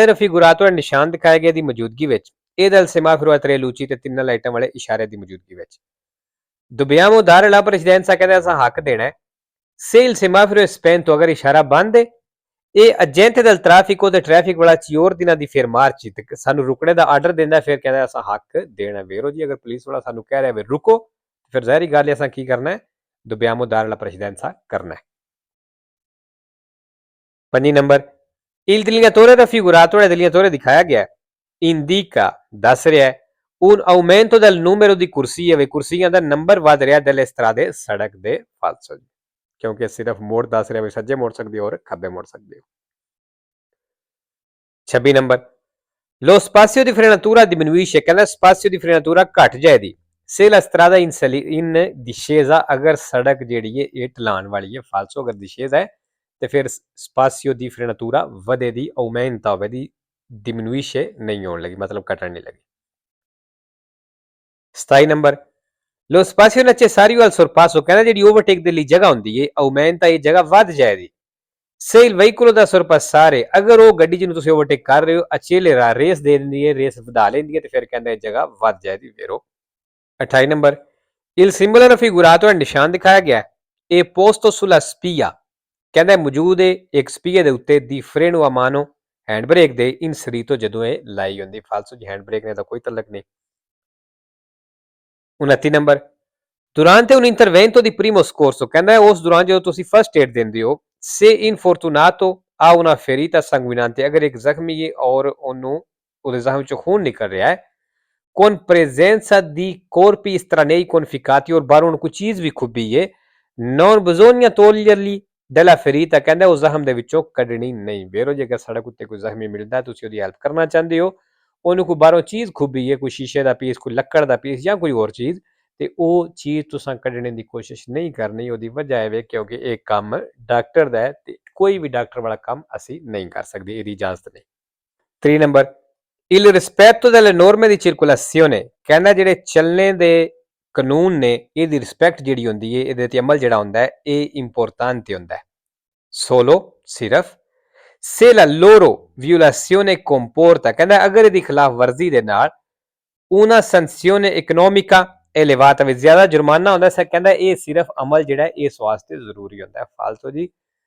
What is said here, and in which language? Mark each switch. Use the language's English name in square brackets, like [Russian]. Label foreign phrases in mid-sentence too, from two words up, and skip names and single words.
[Italian] raffigurato è [Punjabi] ਨਿਸ਼ਾਨ ਦਿਖਾਏ ਗਏ ਦੀ ਮੌਜੂਦਗੀ ਵਿੱਚ ਇਹ [Italian] del semaforo a tre luci [Punjabi] ਤੇ ਤਿੰਨਾਂ ਲਾਈਟਾਂ ਵਾਲੇ ਇਸ਼ਾਰੇ ਦੀ ਮੌਜੂਦਗੀ ਵਿੱਚ [Italian] dobbiamo dare la precedenza, [Punjabi] ਕਹਿੰਦੇ ਅਸਾਂ ਹੱਕ ਦੇਣਾ ਹੈ [Italian] se il semaforo è spento, [Punjabi] ਅਗਰ ਇਸ਼ਾਰਾ ਬੰਦ ਹੈ ਇਹ [Italian] agente del traffico [Punjabi] ਤੇ ਟ੍ਰੈਫਿਕ ਵਾਲਾ [Italian] ci ordina di fermarci, [Punjabi] ਤੇ ਸਾਨੂੰ ਰੁਕਣੇ ਦਾ ਆਰਡਰ ਦਿੰਦਾ ਫਿਰ ਕਹਿੰਦਾ ਅਸਾਂ ਹੱਕ ਦੇਣਾ ਵੇਰੋ ਜੀ ਅਗਰ ਪੁਲਿਸ ਵਾਲਾ ਸਾਨੂੰ ਕਹਿ ਰਿਹਾ ਵੇ ਰੁਕੋ ਫਿਰ ਜ਼ਾਹਿਰੀ ਗੱਲ ਹੈ ਅਸਾਂ ਕੀ ਕਰਨਾ ਹੈ [Italian] dobbiamo dare la precedenza [Punjabi] ਕਰਨਾ ਹੈ [Italian] 5 ਨੰਬਰ il delineatore raffigurato, il delineatore [Punjabi] ਦਿਖਾਇਆ ਗਿਆ [Italian] indica [Punjabi] ਦੱਸ ਰਿਹਾ ਹੈ [Italian] un aumento del numero di corsie, [Punjabi] ਵੇ ਕੁਰਸੀਆਂ ਦਾ ਨੰਬਰ ਵੱਧ ਰਿਹਾ [Italian] delle strade [Punjabi] ਸੜਕ ਦੇ ਫਾਲਸੋ ਕਿਉਂਕਿ ਸਿਰਫ ਮੋੜ ਦੱਸ ਰਿਹਾ ਵੇ ਸੱਜੇ ਮੋੜ ਸਕਦੇ ਹੋ ਔਰ ਖੱਬੇ ਮੋੜ ਸਕਦੇ ਹੋ [Italian] 26 ਨੰਬਰ lo spazio di frenatura diminuisce, ਕਹਿੰਦਾ spazio di frenatura [Punjabi] ਘਟ ਜਾਏਗੀ [Italian] se la strada in discesa, [Punjabi] ਅਗਰ ਸੜਕ ਜਿਹੜੀ ਹੈ ਇਹ ਢਲਾਣ ਵਾਲੀ ਹੈ ਫਾਲਸੋ ਅਗਰ discesa ਹੈ ਤੇ ਫਿਰ [Italian] spazio di frenatura [Punjabi] ਵਧੇ ਦੀ aumenta ਹੋਵੇ ਦੀ diminuisce ਨਹੀਂ ਹੋਣ ਲੱਗੀ ਮਤਲਬ ਘਟਣ ਨਹੀਂ ਲੱਗੀ [Italian] 27 ਨੰਬਰ lo spazio necessario al sorpasso, [Punjabi] ਕਹਿੰਦਾ ਜਿਹੜੀ ਓਵਰਟੇਕ ਦੇ ਲਈ ਜਗ੍ਹਾ ਹੁੰਦੀ ਹੈ aumenta, ਇਹ ਜਗ੍ਹਾ ਵੱਧ ਜਾਏਗੀ [Italian] se il veicolo da sorpassare, [Punjabi] ਅਗਰ ਉਹ ਗੱਡੀ ਜਿਹਨੂੰ ਤੁਸੀਂ ਓਵਰਟੇਕ ਕਰ ਰਹੇ ਹੋ accelera, ਰੇਸ ਦੇ ਦਿੰਦੀ ਹੈ ਰੇਸ ਵਧਾ ਲੈਂਦੀ ਹੈ ਤੇ ਫਿਰ ਕਹਿੰਦਾ ਇਹ ਜਗ੍ਹਾ ਵੱਧ ਜਾਏਗੀ ਵੇਰੋ 28 ਨੰਬਰ [Italian] il simbolo raffigurato, [Punjabi] ਨਿਸ਼ਾਨ ਦਿਖਾਇਆ ਗਿਆ ਇਹ [Italian] posto sulla spia, [Punjabi] ਕਹਿੰਦਾ ਮੌਜੂਦ ਹੈ ਇੱਕ ਸਪੀਏ ਦੇ ਉੱਤੇ ਦੀ [Italian] freno a mano, [Punjabi] ਹੈਂਡ ਬ੍ਰੇਕ ਦੇ inserito, ਜਦੋਂ ਇਹ ਲਾਈ ਹੁੰਦੀ ਫਾਲਸੋ ਜੀ ਹੈਂਡ ਬ੍ਰੇਕ ਨਾਲ ਤਾਂ ਕੋਈ ਤਲਕ ਨਹੀਂ [Italian] 29 ਨੰਬਰ durante un intervento di primo soccorso, [Punjabi] ਕਹਿੰਦਾ ਉਸ ਦੌਰਾਨ ਜਦੋਂ ਤੁਸੀਂ ਫਸਟ ਏਡ ਦਿੰਦੇ ਹੋ [Italian] se infortunato ha una ferita sanguinante, [Punjabi] ਅਗਰ ਇੱਕ ਜ਼ਖਮੀ ਹੈ ਔਰ ਉਹਨੂੰ ਉਹਦੇ ਜ਼ਖਮ ਚੋਂ ਖੂਨ ਨਿਕਲ ਰਿਹਾ ਹੈ [Italian] con presenza di corpi estranei conficcati, [Punjabi] ਔਰ ਬਾਹਰੋਂ ਕੋਈ ਚੀਜ਼ ਵੀ ਖੁੱਬੀ ਹੈ [Italian] non bisogna toglierli della ferita, [Punjabi] ਕਹਿੰਦਾ ਉਸ ਜ਼ਖਮ ਦੇ ਵਿੱਚੋਂ ਕੱਢਣੀ ਨਹੀਂ ਵੇਰੋ ਜੇ ਅਗਰ ਸੜਕ ਉੱਤੇ ਕੋਈ ਜ਼ਖਮੀ ਮਿਲਦਾ ਤੁਸੀਂ ਉਹਦੀ ਹੈਲਪ ਕਰਨਾ ਚਾਹੁੰਦੇ ਹੋ ਉਹਨੂੰ ਕੋਈ ਬਾਹਰੋਂ ਚੀਜ਼ ਖੁੱਬੀ ਹੈ ਕੋਈ ਸ਼ੀਸ਼ੇ ਦਾ ਪੀਸ ਕੋਈ ਲੱਕੜ ਦਾ ਪੀਸ ਜਾਂ ਕੋਈ ਹੋਰ ਚੀਜ਼ ਤੇ ਉਹ ਚੀਜ਼ ਤੁਸੀਂ ਕੱਢਣ ਦੀ ਕੋਸ਼ਿਸ਼ ਨਹੀਂ ਕਰਨੀ ਉਹਦੀ ਵਜ੍ਹਾ ਹੈ ਕਿਉਂਕਿ ਇਹ ਕੰਮ ਡਾਕਟਰ ਦਾ ਹੈ ਤੇ ਕੋਈ ਵੀ ਡਾਕਟਰ ਵਾਲਾ ਕੰਮ ਅਸੀਂ ਨਹੀਂ ਕਰ ਸਕਦੇ ਇਹਦੀ ਇਜਾਜ਼ਤ ਨਹੀਂ 3 ਨੰਬਰ [Italian] il rispetto delle norme di circolazione, [Punjabi] ਕਹਿੰਦਾ ਜਿਹੜੇ ਚੱਲਣੇ ਦੇ ਕਾਨੂੰਨ ਨੇ ਇਹਦੀ ਰਿਸਪੈਕਟ ਜਿਹੜੀ ਹੁੰਦੀ ਹੈ ਇਹਦੇ ਤੇ ਅਮਲ ਜਿਹੜਾ ਹੁੰਦਾ ਹੈ ਇਹ ਇੰਪੋਰਟੈਂਟ ਹੁੰਦਾ ਹੈ solo ਸਿਰਫ [Italian] se la loro violazione comporta, [Punjabi] ਕਹਿੰਦਾ ਅਗਰ ਇਹਦੀ ਖਿਲਾਫ ਵਰਜ਼ੀ ਦੇ ਨਾਲ [Italian] una sanzione economica elevata, [Punjabi] ਵਿੱਚ ਜ਼ਿਆਦਾ ਜੁਰਮਾਨਾ ਹੁੰਦਾ ਹੈ ਕਹਿੰਦਾ ਇਹ ਸਿਰਫ ਅਮਲ ਜਿਹੜਾ ਇਸ ਵਾਸਤੇ ਜ਼ਰੂਰੀ ਹੁੰਦਾ ਹੈ ਫਾਲਤੂ ਜੀ